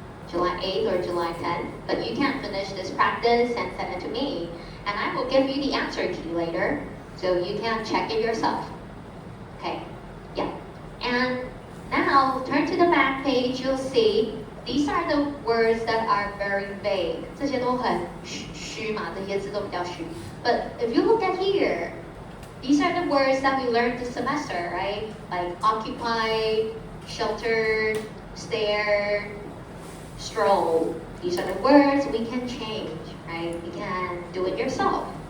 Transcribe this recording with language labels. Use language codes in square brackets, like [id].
[en] July 8th or July 10th. But you can finish this practice and send it to me. And I will give you the answer key later, so you can check it yourself. Okay, yeah. And now, turn to the back page, you'll see these are the words that are very vague. [zh] 这些都很虚嘛，这些字都比较虚. [en] But if you look at here, these are the words that we learned this semester, right? Like occupied, sheltered, stared, strolled. These are the words we can change, right? You can do it yourself.